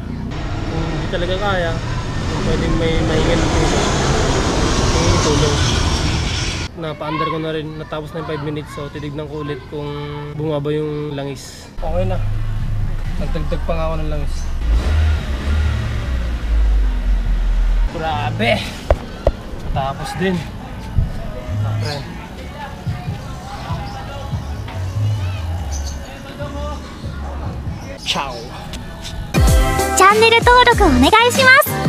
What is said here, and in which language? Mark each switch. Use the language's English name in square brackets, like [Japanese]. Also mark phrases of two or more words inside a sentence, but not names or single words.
[Filipino] Kung hindi talaga kaya, pwedeng may mahingan tulong. Napaandar ko na rin, natapos na yung 5 minutes, so titignan ko ulit kung bumaba yung langis. Okay na, nagtagtag pa nga ako ng langis. Grabe! Tapos din. Okay. Ciao. [Japanese] チャンネル登録お願いします。